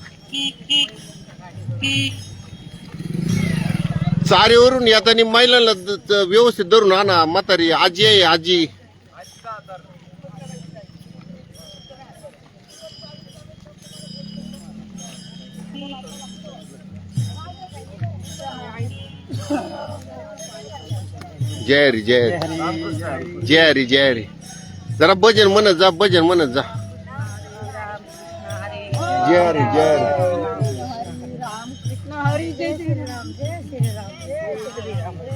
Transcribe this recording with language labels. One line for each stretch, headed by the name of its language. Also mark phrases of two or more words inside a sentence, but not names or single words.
Marathi: चारीवरून येताना महिलांना व्यवस्थित धरून आणा. म्हातारी आजी आहे आजी.
Hindi: जय हरी जय हरी जय हरी जय हरी.
Marathi: जरा भजन म्हणत जा, भजन म्हणत जा.
Hindi: जय हरी जय हरी. हरी जय श्री राम जय श्री राम जय श्री राम.